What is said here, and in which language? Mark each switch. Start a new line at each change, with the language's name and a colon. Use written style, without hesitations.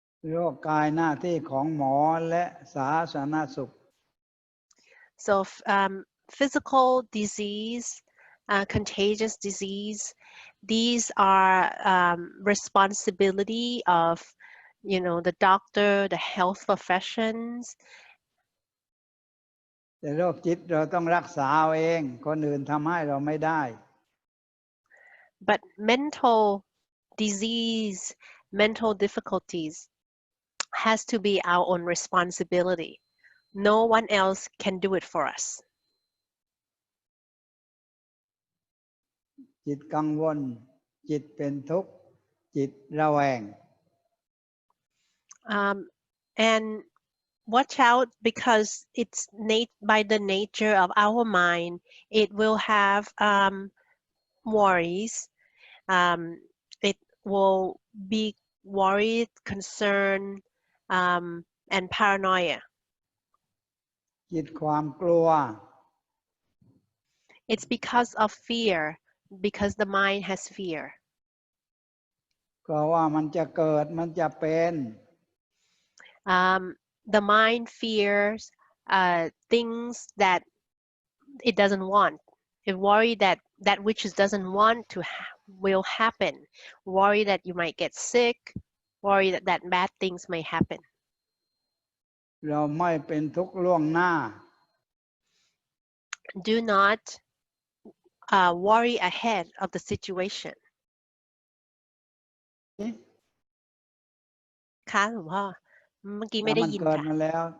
Thai: โรคกายหน้าที่ของหมอและสาธารณสุข
English: So physical disease, contagious disease, these are responsibility of the doctor, the health professions.
Thai: แต่โรคจิตเราต้องรักษาเอาเองคนอื่นทำให้เราไม่ได้
English: But mental disease, mental difficulties has to be our own responsibility. No one else can do it for us.
Thai: จิตกังวลจิตเป็นทุกข์จิตระแวง
English: And watch out, because it's by the nature of our mind, it will have worries. It will be worried, concerned, and paranoia.
Thai: จิตความกลัว
English: It's because of fear, because the mind has fear.
Thai: กลัวว่ามันจะเกิดมันจะเป็น
English: The mind fears things that it doesn't want. It worry that which it doesn't want to will happen. Worry that you might get sick. Worry that bad things may happen.
Thai: เราไม่เป็นทุกข์ล่วงหน้า
English: Do not worry ahead of the situation.
Thai: ค่ะหลวงพ่อเมื่อกี้ไม่ได้ยินค่ะ